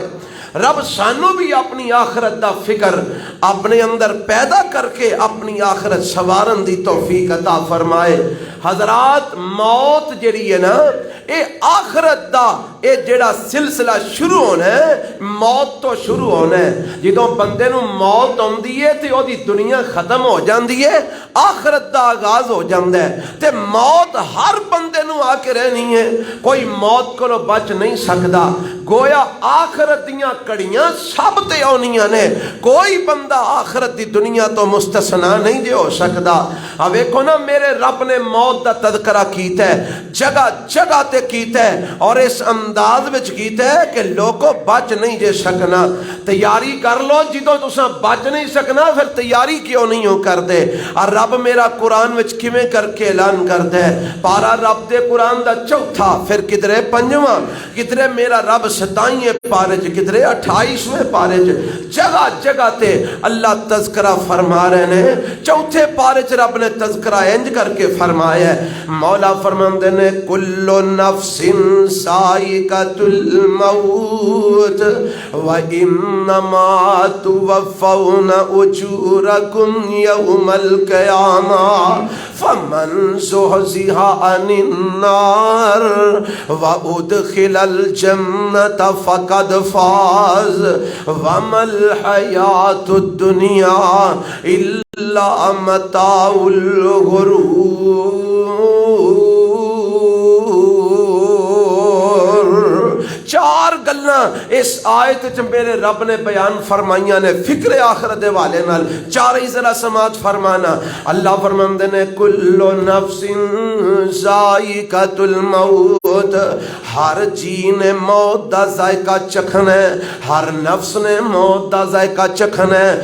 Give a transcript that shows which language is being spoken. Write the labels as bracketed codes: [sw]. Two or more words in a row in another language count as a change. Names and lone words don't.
[pa] رب سانو بھی اپنی آخرت دا فکر اپنے اندر پیدا کر کے اپنی آخرت سوارن دی توفیق عطا فرمائے۔ حضرات موت جڑی ہے نا، اے آخرت دا اے جڑا سلسلہ شروع ہونا ہے، موت تو شروع ہونا ہے۔ جدوں بندے نو موت ہوندی ہے تے او دی دنیا ختم ہو جاندی ہے، آخرت دا آغاز ہو جاندا ہے۔ تے موت ہر بندے نو آ کے رہنی ہے، کوئی موت کو بچ نہیں سکدا۔ گویا آخرت دیاں کڑیاں سب تے آنیاں نے، کوئی بندہ آخرت دی دنیا تو مستثنا نہیں جے ہو سکدا۔ اب ویکھو نا میرے رب نے موت دا تذکرہ کیتا ہے، جگہ جگہ تے کیتا ہے، اور اس انداز وچ کیتا ہے کہ لوگوں بچ نہیں جے سکنا۔ تیاری کر لو، جدوں تساں بچ نہیں سکنا پھر تیاری کیوں نہیں ہو کر دے۔ اور رب میرا قرآن وچ کیویں کر کے اعلان کردا ہے، پارا رب دے قرآن دا چوتھا، پھر کدرے پنجواں، کدرے میرا رب 27 پارے چ، کدرے 28ویں پارے جگہ جگہ تے اللہ تذکرہ فرما رہے ہیں. چوتھے پارے چ رب نے تذکرہ انج کر کے فرمایا ہے. مولا فرماندے نے [ar] کل نفس ذائقۃ الموت وانما توفون اجورکم یوم القیامہ فمن زحزح عن النار وادخل الجنۃ فقد فاز وما الحیاۃ الدنیا الا متاع الغرور. [pa] چار گلاں اس آیت چ میرے رب نے بیان فرمائیاں نے فکر آخرت دے والے نال. چار ہی ذرا سماعت فرمانا. اللہ فرماندے نے [ar] کل نفس ذائقۃ الموت, [pa] ہر جی نے موت دا ذائقہ چکھنا ہے, ہر نفس نے موت دا ذائقہ چکھنا ہے.